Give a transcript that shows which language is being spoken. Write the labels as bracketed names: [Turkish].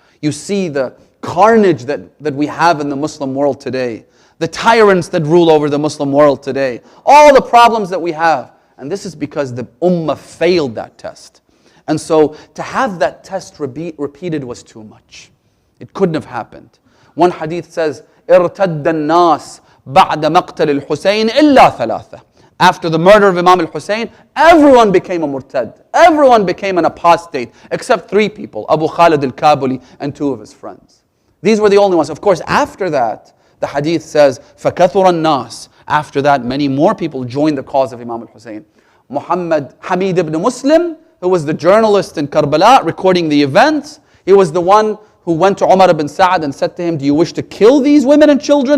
[English] You see the carnage that we have in the Muslim world today, the tyrants that rule over the Muslim world today, all the problems that we have. And this is because the Ummah failed that test. And so to have that test repeated was too much. It couldn't have happened. One hadith says, [Arabic] ارتد الناس بعد مقتل الحسين إلا ثلاثة. [English] After the murder of Imam al-Hussein, everyone became a murtad. Everyone became an apostate, except 3 people, Abu Khalid al-Kabuli and 2 of his friends. These were the only ones. Of course, after that, the hadith says, [Arabic] فَكَثُرَ النَّاسِ. [English] After that, many more people joined the cause of Imam al-Hussein. Hamid ibn Muslim, who was the journalist in Karbala recording the events, he was the one who went to Umar ibn Sa'ad and said to him, do you wish to kill these women and children?